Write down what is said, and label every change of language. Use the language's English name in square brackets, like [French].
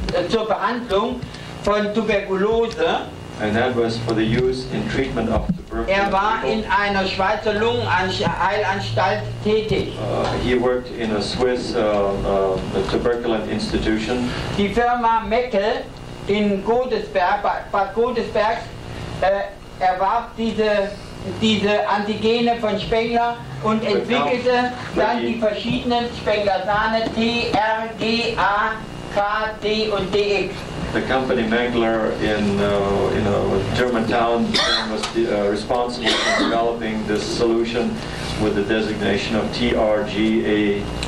[German] zur Behandlung von Tuberkulose [English] And that was for the use in treatment of tuberculosis. [German] war in einer Schweizer Lungenheilanstalt tätig. [English] He worked in a Swiss tuberculous institution. [German] Die Firma Meckel in Godesberg, Bad Godesberg, erwarb diese Antigene von Spengler und entwickelte dann die verschiedenen Spenglersane T, R, G, A, K, D und DX. [English] The company Mengler in a German town was responsible for developing this solution with the designation of TRGAKDX.